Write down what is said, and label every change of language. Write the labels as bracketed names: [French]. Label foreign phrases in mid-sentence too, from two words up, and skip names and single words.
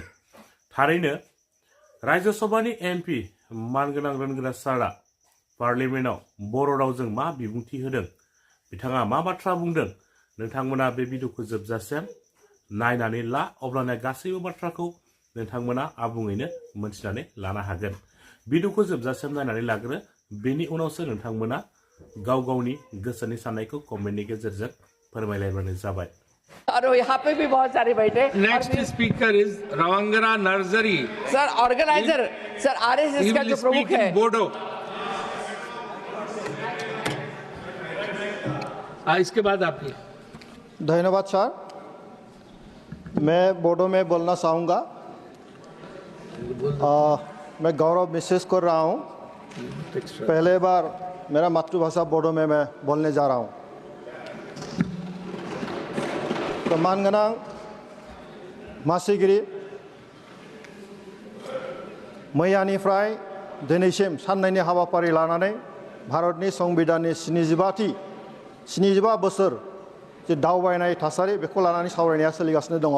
[Bodo] थारैनो राज्य सभानि एमपि मानगोनां रोनग्रा सारा पार्लियामेन्टआव बर' रावजों मा बिबुंथि होदों, बिथाङा मा बाथ्रा बुंदों, नोंथांमोना बे भिडिअखौ जोबजासिम नायनानै ला, अब्लाना गासैबो बाथ्राखौ नोंथांमोना आबुङैनो मोनथिनानै लानो हागोन। भिडिअखौ जोबजासिम नायनानै लाग्रो, बेनि उनावसो नोंथांमोना गाव गावनि गोसोनि साननायखौ कमेन्टनि गेजेरजों फोरमायलायबानो जाबाय। [Hindi] और यहाँ पे भी बहुत सारे बैठे। [English] next speaker is Rwngra Narzary. sir organiser, [Hindi] सर आरएसएस का जो प्रमुख है बोडो। इसके बाद आपकी। धन्यवाद सर। मैं बोडो में बोलना चाहूँगा। मैं गौरव महसूस कर रहा हूँ। पहले बार मेरा मातृभाषा बोडो में मैं बोलने जा रहा हूँ। [Bodo] तो मानगोनां मासिगिरि, मैयानिफ्राय दिनैसिम साननैनि हाबाफारि लानानै भारतनि संबिधाननि 75 बोसोर जे दावबायनाय थासारि बेखौ लानानै सावरायनाया सोलिगासिनो दङ।